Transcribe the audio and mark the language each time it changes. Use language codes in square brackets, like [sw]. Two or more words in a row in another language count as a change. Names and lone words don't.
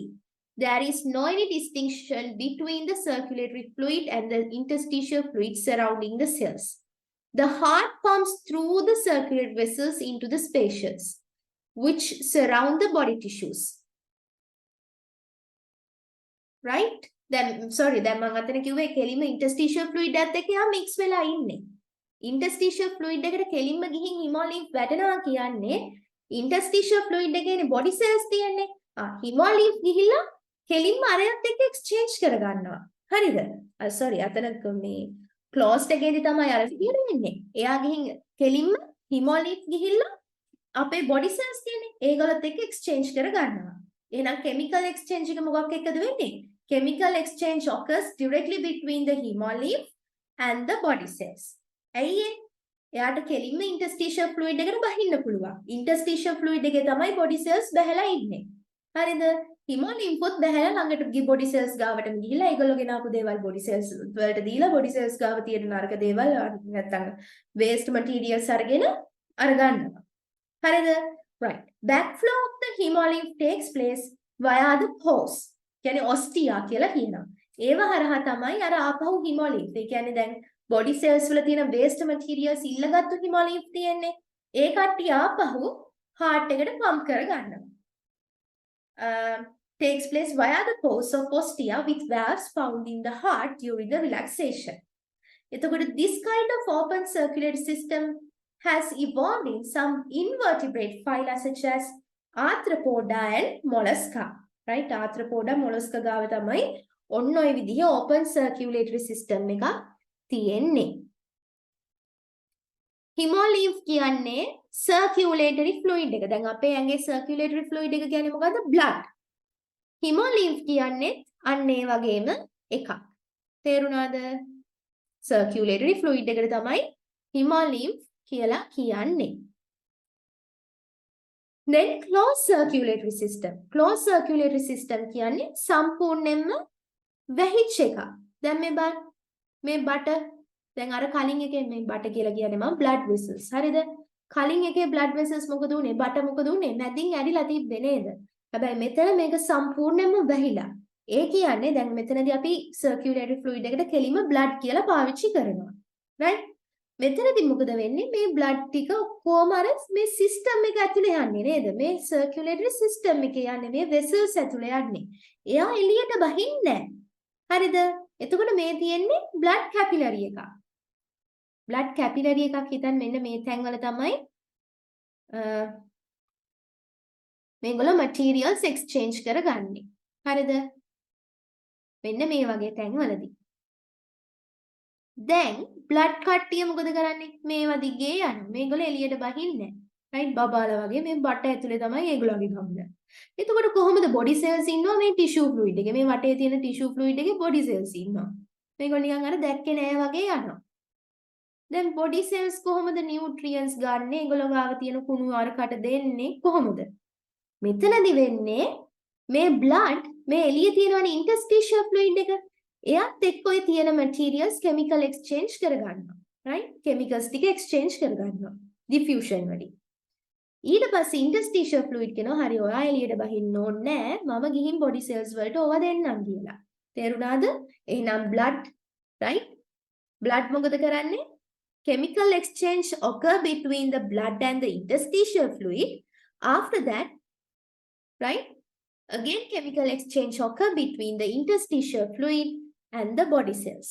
[en] There is no any distinction between the circulatory fluid and the interstitial fluid surrounding the cells. The heart pumps through the circulatory vessels into the spaces which surround the body tissues. Right? [si] දැන් sorry දැන් මම අතන කිව්වේ කෙලින්ම [en] interstitial fluid [si] එකත් එක්ක යා mix වෙලා ඉන්නේ. [en] interstitial fluid [si] එකට කෙලින්ම ගිහින් hemolymph වැටෙනවා කියන්නේ [en] interstitial fluid [si] එකේනේ [en] body cells [si] තියෙන්නේ. hemolymph ගිහිල්ලා කෙලින්ම අරයත් එක්ක exchange කරගන්නවා. හරිද? sorry අතන මේ closed එකේදී තමයි අර විදියට වෙන්නේ. එයා ගිහින් කෙලින්ම hemolymph ගිහිල්ලා අපේ [en] body cells [si] තියෙන්නේ. ඒගොල්ලොත් එක්ක exchange කරගන්නවා. එහෙනම් [en] chemical exchange [si] එක මොකක් එක්කද වෙන්නේ? [en] Chemical exchange occurs directly between the hemolymph and the body cells. [si] ඇයි ඒ? එයාට කෙලින්ම [en] interstitial fluid [si] එකට බහින්න පුළුවන්. [en] interstitial fluid [si] එකේ තමයි [en] body cells [si] බැහැලා ඉන්නේ. හරිද? hemolymph උත් බැහැලා ළඟට [en] body cells [si] ගාවටම ගිහිල්ලා ඒගොල්ලෝ ගෙනාපු දේවල් [en] body cells [si] වලට දීලා [en] body cells [si] ගාව තියෙන නරක දේවල් නැත්තම් [en] waste materials [si] අරගෙන අරගන්නවා. හරිද? right. [en] backflow of the hemolymph takes place via the pores. [si] කියන්නේ ostia කියලා කියනවා. ඒව හරහා තමයි අර ආපහු hemolymph. ඒ කියන්නේ දැන් [en] body cells [si] වල තියෙන [en] waste materials [si] ඉල්ලගත්තු hemolymph තියෙන්නේ. ඒ කට්ටිය ආපහු heart එකට pump කරගන්නවා. [en] Takes place via the pores of ostia with valves found in the heart during the relaxation. [si] එතකොට [en] this kind of open circulatory system has evolved in some invertebrate phyla such as Arthropoda and Mollusca. [si] right? Arthropoda mollusca ගාව තමයි ඔන්න ඔය විදිහේ [en] open circulatory system [si] එකක් තියෙන්නේ. hemolymph කියන්නේ [en] circulatory fluid [si] එක. දැන් අපේ ඇඟේ [en] circulatory fluid [si] එක කියන්නේ මොකද්ද? blood. hemolymph කියන්නේ අන්න ඒ වගේම එකක්. තේරුණාද? [en] circulatory fluid [si] එකට තමයි hemolymph කියලා කියන්නේ. [en] then closed circulatory system. Closed circulatory system [si] කියන්නේ සම්පූර්ණයෙන්ම වැහිච්ච එක. දැන් මේ බලන්න මේ බට දැන් අර කලින් එකේ මේ බට කියලා කියන්නේ මම [en] blood vessels. [si] හරිද? කලින් එකේ [en] blood vessels [si] මොකද උනේ? බට මොකද උනේ? මැදින් ඇරිලා තිබ්බේ නේද? හැබැයි මෙතන මේක සම්පූර්ණයෙන්ම වැහිලා. ඒ කියන්නේ දැන් මෙතනදී අපි [en] circulatory fluid [si] එකට කෙලිම blood කියලා පාවිච්චි කරනවා. right? මෙතනදී මොකද වෙන්නේ? මේ blood ටික කොහොම අර මේ system එක ඇතුලේ යන්නේ නේද? මේ [en] circulatory system [si] එකේ යන්නේ මේ vessels ඇතුලේ යන්නේ. එයා එළියට බහින්නේ නැහැ. හරිද? එතකොට මේ තියෙන්නේ [en] blood capillary [si] එකක්. [en] blood capillary [si] එකක් හිතන්න මෙන්න මේ තැන්වල තමයි මේගොල්ලෝ [en] materials exchange [si] කරගන්නේ. හරිද? මෙන්න මේ වගේ තැන්වලදී. දැන් blood කට්ටිය මොකද කරන්නේ? මේවා දිගේ යනවා. මේගොල්ලෝ එළියට බහින්නේ නැහැ. right? බබාලා වගේ මේ බට ඇතුලේ තමයි ඒගොල්ලෝගේ ගමන. එතකොට කොහොමද [en] body cells [si] ඉන්නවා මේ [en] tissue fluid [si] එකේ. මේ වටේ තියෙන [en] tissue fluid [si] එකේ [en] body cells [si] ඉන්නවා. මේගොල්ලෝ නිකන් අර දැක්කේ නෑ වගේ යනවා. දැන් [en] body cells [si] කොහොමද nutrients ගන්න? ඒගොල්ලෝ ගාව තියෙන කුණු අරකට දෙන්නේ කොහොමද? මෙතනදි වෙන්නේ මේ blood මේ එළියේ තියෙනවනේ [en] interstitial fluid [si] එක. එයාත් එක්ක ඔය තියෙන [en] materials chemical exchange [si] කරගන්නවා. right? chemicals ටික exchange කරගන්නවා. diffusion වලින්. ඊට පස්සේ [en] interstitial fluid [si] කියනවා හරි ඔයා එළියට බහින්න ඕනේ නෑ. මම ගිහින් [en] body cells [si] වලට ඕවා දෙන්නම් කියලා. තේරුණාද? එහෙනම් [en] blood right? blood [si] මොකද කරන්නේ? [en] Chemical exchange occur between the blood and the interstitial fluid. After that, right? Again, chemical exchange occur between the interstitial fluid and the body cells.